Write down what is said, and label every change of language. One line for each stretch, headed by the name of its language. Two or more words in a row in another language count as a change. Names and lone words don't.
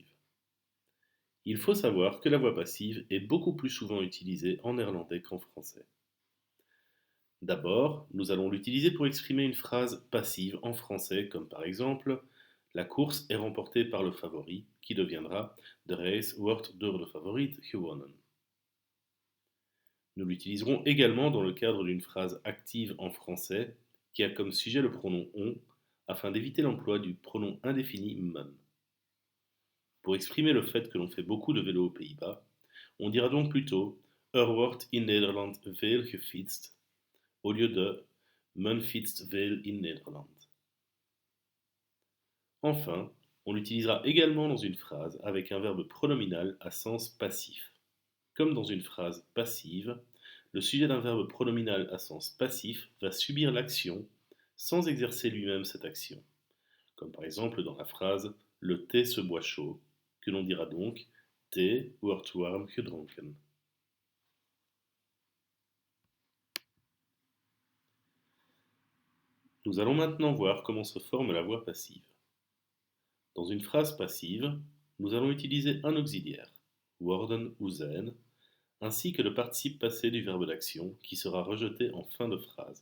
French: Il faut savoir que la voix passive est beaucoup plus souvent utilisée en néerlandais qu'en français. D'abord, nous allons l'utiliser pour exprimer une phrase passive en français, comme par exemple la course est remportée par le favori, qui deviendra
Dutch: De race wordt door de favoriet gewonnen.
French: Nous l'utiliserons également dans le cadre d'une phrase active en français qui a comme sujet le pronom on, afin d'éviter l'emploi du pronom indéfini man. Pour exprimer le fait que l'on fait beaucoup de vélo aux Pays-Bas, on dira donc plutôt
Dutch: wordt in Nederland veel gefietst
French: au lieu de
Dutch: men fietst veel in Nederland.
French: Enfin, on l'utilisera également dans une phrase avec un verbe pronominal à sens passif. Comme dans une phrase passive, le sujet d'un verbe pronominal à sens passif va subir l'action sans exercer lui-même cette action. Comme par exemple dans la phrase le thé se boit chaud, que l'on dira donc
Dutch: thee wordt warm gedronken.
French: Nous allons maintenant voir comment se forme la voix passive. Dans une phrase passive, nous allons utiliser un auxiliaire, worden ou zijn, ainsi que le participe passé du verbe d'action qui sera rejeté en fin de phrase.